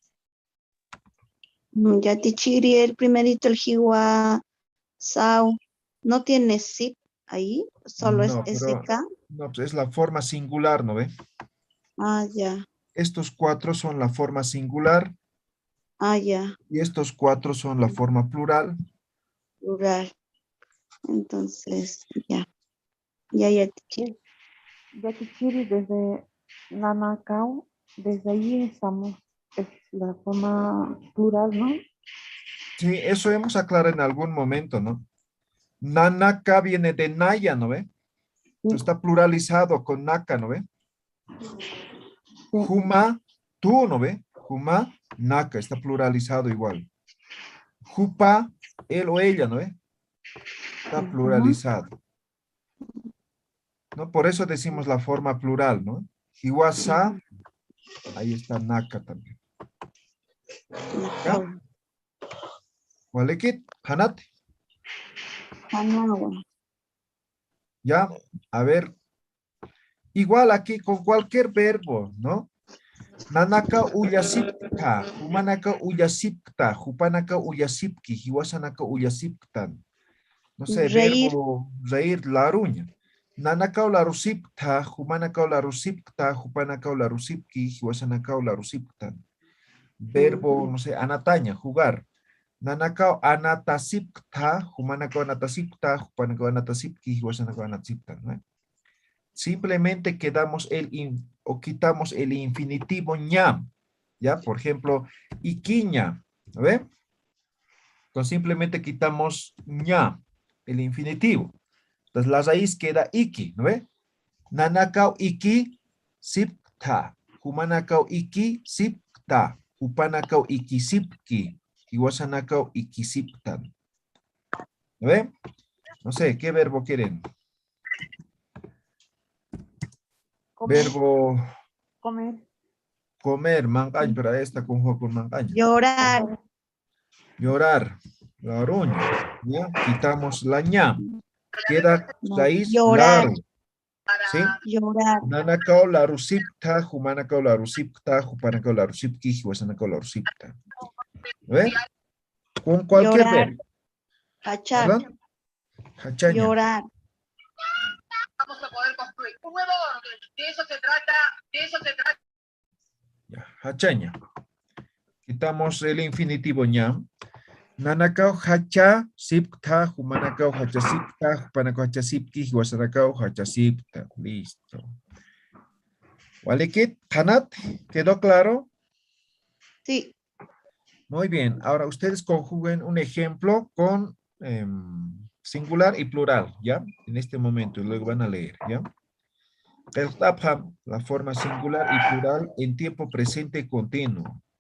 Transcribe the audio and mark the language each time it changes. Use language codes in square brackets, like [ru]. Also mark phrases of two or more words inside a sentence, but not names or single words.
[es] Ya Tichiri, el primerito, el Jiwa, Sau, ¿no tiene zip ahí? Solo es No, pero SK. no, pues es la forma singular, ¿no ve? Ah, ya. Estos cuatro son la forma singular Ah, ya. y estos cuatro son la forma plural. Plural. Entonces, ya. Ya, Tichiri. Ya Kichiri, desde Nanacao, desde ahí estamos, es la forma plural, ¿no? Sí, eso hemos aclarado en algún momento, ¿no? Nanaka viene de Naya, ¿no ve? Sí, Está pluralizado con Naka, ¿no ve? sí. Juma, tú, ¿no ve? Juma, Naka, está pluralizado igual. Jupa, él o ella, ¿no ve? Está pluralizado. ¿No? Por eso decimos la forma plural, ¿no? Hiwasa, ahí está Naka también. ¿Ya? [ay] Macau. Walekit, Hanate. Hanagua. [es] ¿Ya? A ver, igual aquí con cualquier verbo, ¿no? [ay] Nanaka uyasipta, humanaka uyasipta, hupanaka uyasipki, hiwasanaka uyasiptan. [es] No sé, Reír. verbo reír, laruña. [ay] Nanaka la rusipta, humanaka la rusipta, hupanaka la rusipki, hiwasanaka la rusiptan. [es] Verbo, no sé, anataña, jugar. [ay] Nanaka anatasipta, humanaka anatasipta, hupanaka anatasipki, hiwasanaka anatasiptan, [es] ¿no? Simplemente o quitamos el infinitivo ña, ¿ya? Por ejemplo, iquiña, ¿no ve? Entonces simplemente quitamos ña, el infinitivo. Entonces la raíz queda iki, ¿no ve? [ay] Nanakau iki sipta, humanakau iki sipta, hupanakau iki sipki, hiwasanakau iki siptan. [es] ¿No ve? No sé, ¿qué verbo quieren? Comer, Verbo comer. comer, mancaño, pero ahí está conjugado con mancaño. Llorar. Llorar, la roña, ¿ya? Quitamos la ña. Queda No. raíz Llorar. laro, ¿sí? Llorar. [ay] Nanacao la rusipta, humanacao la rusipta, hupanacao la rusipki, huasanacao la rusipta. [es] ¿Ve? Con cualquier Llorar. verbo, Hachar. ¿verdad? Hachaña. Llorar. Vamos a poder construir un nuevo orden. De eso se trata, de eso se trata. Ya, hachaña. Quitamos el infinitivo ña. [ay] Nanacao hacha sipta, humanacao hacha sipta, hupanacao hacha sipki, huasanacao hacha sipta. [es] Listo. [ay] Walekit, Hanat, [es] ¿quedó claro? Sí. Muy bien. Ahora ustedes conjuguen un ejemplo con singular y plural, ¿ya? En este momento, y luego van a leer, ¿ya? La forma singular y plural en tiempo presente continuo.